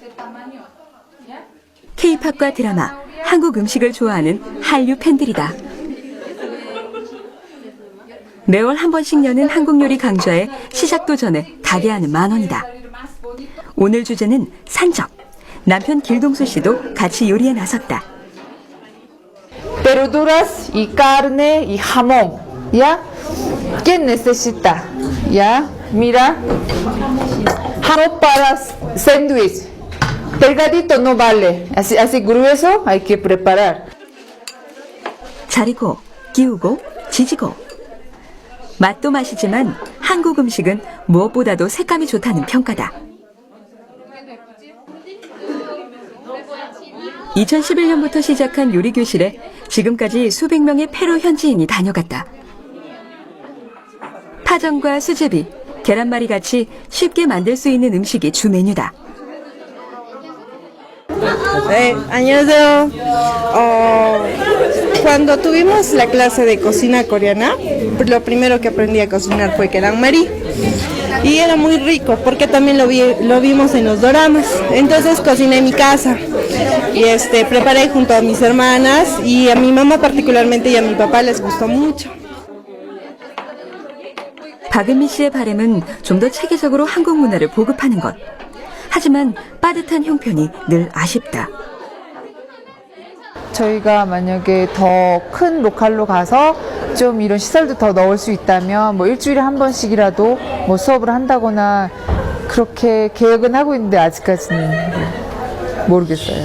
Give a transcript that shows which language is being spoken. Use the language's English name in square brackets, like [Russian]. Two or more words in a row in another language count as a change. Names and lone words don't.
[Korean] K-팝과 드라마, 한국 음식을 좋아하는 한류 팬들이다. 매월 한 번씩 여는 한국 요리 강좌에 시작도 전에 가게 안은 만원이다. 오늘 주제는 산적. 남편 길동수 씨도 같이 요리에 나섰다. [Spanish] Verduras y carne y jamón, ¿ya? ¿Quién necesita? ¿Ya? Mira, jamón para sándwich. Delgadito no vale, así grueso hay que preparar. [Korean] 자르고, 끼우고, 지지고. 맛도 맛이지만 한국 음식은 무엇보다도 색감이 좋다는 평가다. 2011년부터 시작한 요리교실에 지금까지 수백 명의 페루 현지인이 다녀갔다. 파전과 수제비, 계란말이 같이 쉽게 만들 수 있는 음식이 주 메뉴다. 안녕하세요. [Spanish] Cuando tuvimos la clase de cocina coreana, lo primero que aprendí a cocinar fue keranmari. Y era muy rico porque también lo vimos en los doramas. Entonces cociné en mi casa y preparé junto a mis hermanas y a mi mamá particularmente y a mi papá les gustó mucho. [Korean] 박은미 씨의 바람은 좀 더 체계적으로 한국 문화를 보급하는 것. 하지만 빠듯한 형편이 늘 아쉽다. 저희가 만약에 더 큰 로컬로 가서 좀 이런 시설도 더 넣을 수 있다면 뭐 일주일에 한 번씩이라도 뭐 수업을 한다거나 그렇게 계획은 하고 있는데 아직까지는 모르겠어요.